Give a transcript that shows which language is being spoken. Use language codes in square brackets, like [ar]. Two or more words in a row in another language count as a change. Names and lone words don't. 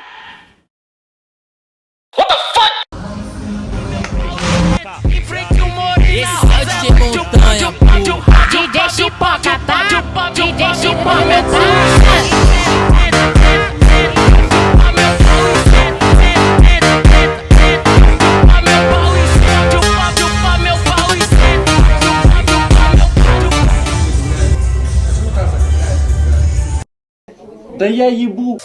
[en] What the fuck? [pt] Esse de montanha, pô. DJ Chipoca, tá? DJ Chipoca, tá? [ru] Да я ебу.